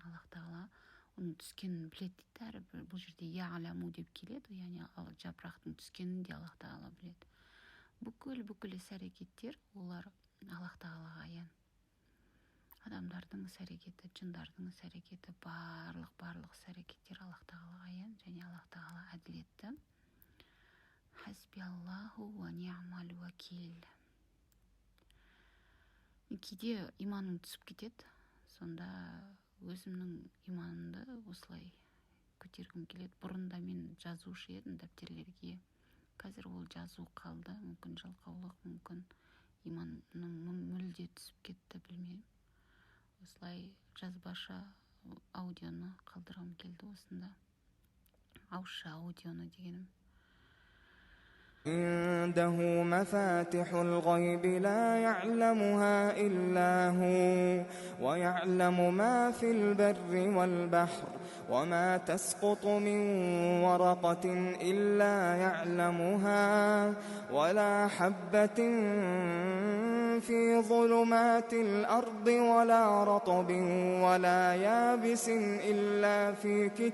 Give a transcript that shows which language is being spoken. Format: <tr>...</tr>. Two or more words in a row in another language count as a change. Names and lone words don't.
<kk>Аллах Тағала оның түскенін біледі дейді. Бұл жерде я'ламу деп келеді, яғни жапырақтың түскенін де Аллах Тағала біледі. Бүкіл іс-әрекеттер олар Аллах Тағалаға аян. Адамдардың іс-әрекеті, жындардың іс-әрекеті, барлық іс-әрекеттер Аллах Тағалаға аян, және Аллах Тағала әділетті.</kk> <ar>حسبي الله ونعم الوكيل.</ar> <kk>Кейде иманың түсіп кетеді, сонда өзімнің иманымды осылай көтергім келеді. Бұрында мен жазушы едім дәптерлерге. Қазір ол жазу қалды, мүмкін жалқаулық, мүмкін иманым мүлде түсіп кетті, білмеймін. Осылай жазбаша аудионы қалдырғым келді осында. Ауызша аудионы дегенім.</kk> <ar>عنده مفاتح الغيب لا يعلمها إلا هو ويعلم ما في البر والبحر وما تسقط من ورقة إلا يعلمها ولا حبة في ظلمات الأرض ولا رطب ولا يابس إلا في</ar>